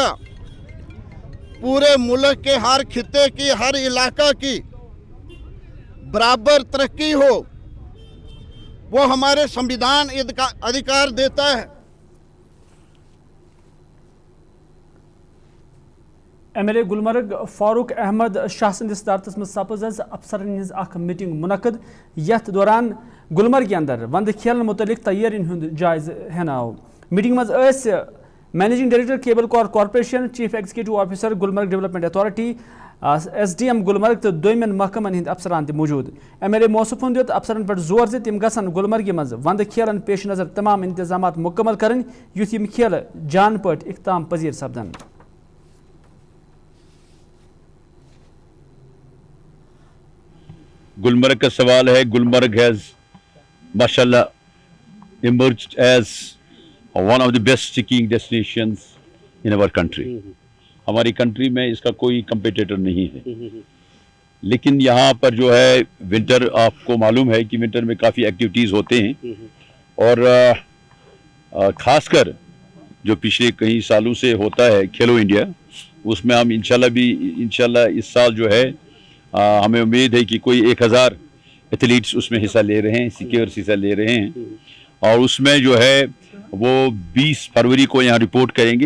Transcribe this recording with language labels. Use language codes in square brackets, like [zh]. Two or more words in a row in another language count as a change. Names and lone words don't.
[hi] पूरे मुल्क के हर खित्ते की, हर इलाका की बराबर तरक्की हो, वो हमारे संविधान अधिकार देता है। [ks] MLA गुलमर्ग फारूक अहमद शाह सदिस सदारतस में सपज अफसरन हिंज अख मीटिंग मुनक़द, यथ दौरान गुलमर्ग अंदर वंद खेलन मुतलिक तैयारियों हुंद जायज़ हेन आव। मीटिंग मज [en] Managing Director Cable Corporation, Chief Executive Officer Gulmarg Development Authority, [ks] SDM गुलमर्ग तो दोयमन महकमन हिंद अफसरान ते मौजूद। MLA मौसूफन दित अफसरन पर जोर जे तिम गसन गुलमर्ग मज वंद खेलन पेश नजर तमाम इंतजामात मुकम्मल करन, युथ यम खेल जान पट इख्ताम पजीर सपदन। [hi] गुलमर्ग का सवाल है। [en] गुलमर्ग हैज माशाल्लाह emerged as one of the best skiing destinations in our country. [hi] हमारी कंट्री में इसका कोई कंपिटिटर नहीं है। लेकिन यहाँ पर जो है विंटर, आपको मालूम है कि विंटर में काफ़ी एक्टिविटीज़ होते हैं, और ख़ासकर जो पिछले कई सालों से होता है खेलो इंडिया, उसमें हम इंशाल्लाह इस साल जो है हमें उम्मीद है कि कोई 1000 एथलीट्स उसमें हिस्सा ले रहे हैं, स्कीयर्स हिस्सा ले रहे हैं, और उसमें जो है वो 20 फरवरी को यहाँ रिपोर्ट करेंगे।